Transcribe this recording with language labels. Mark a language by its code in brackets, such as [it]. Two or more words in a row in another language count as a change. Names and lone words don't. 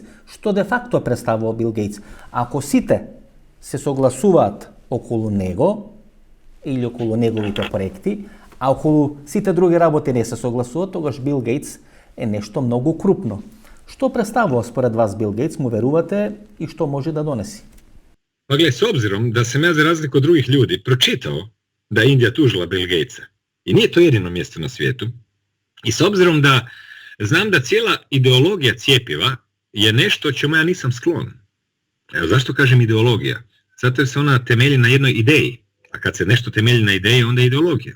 [mk] Што де факто представува Бил Гейтс? Ако сите се согласуваат околу него или околу неговите проекти, а околу сите други работи не се согласуваат, тогаш Бил Гейтс е нешто многу крупно. Што представува според вас Бил Гейтс, му верувате и што може да донеси? [hr] Pa gle, s obzirom da sam ja za razliku od drugih ljudi pročitao da je Indija tužila Bill Gatesa, i nije to jedino mjesto na svijetu, i s obzirom da znam da cijela ideologija cjepiva je nešto čemu ja nisam sklon. Evo, zašto kažem ideologija? Zato jer se ona temelji na jednoj ideji, a kad se nešto temelji na ideji, onda je ideologija.